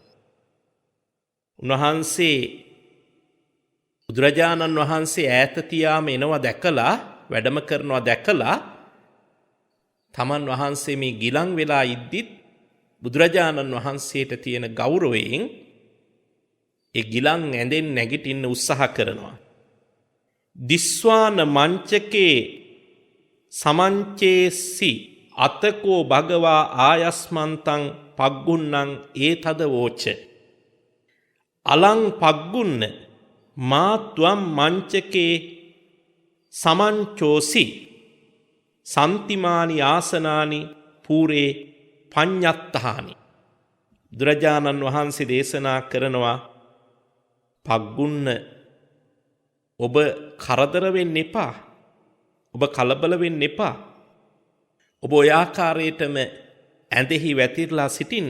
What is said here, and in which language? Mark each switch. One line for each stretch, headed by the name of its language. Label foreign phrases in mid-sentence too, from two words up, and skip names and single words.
Sinhala: උන්වහන්සේ බුදුරජාණන් වහන්සේ ඈත තියාම එනවා දැකලා, වැඩම කරනවා දැකලා, තමන් වහන්සේ මේ ගිලන් වෙලා ඉද්දිත් බුදුරජාණන් වහන්සේට තියෙන ගෞරවයෙන් ඒ ගිලන් ඇඳෙන් නැගිටින්න උත්සාහ කරනවා.
Pali: දිස්වාන මංචකේ සමංචේසි අතකෝ භගවා ආයස්මන්තං පග්ගුන්නං ඒතද වෝච. අලං පග්ගුන්න මාත්වම් මංචකේ සමංචෝසි සන්තිමානි ආසනානි පූරේ පඤ්ඤත්තහානි.
Sinhala: බුදුරජාණන් වහන්සේ දේශනා කරනවා, පග්ගුන්න ඔබ කරදර වෙන්න එපා, ඔබ කලබල වෙන්න එපා. ඔබ ඔය ආකාරයටම ඇඳෙහි වැතිරලා සිටින්න.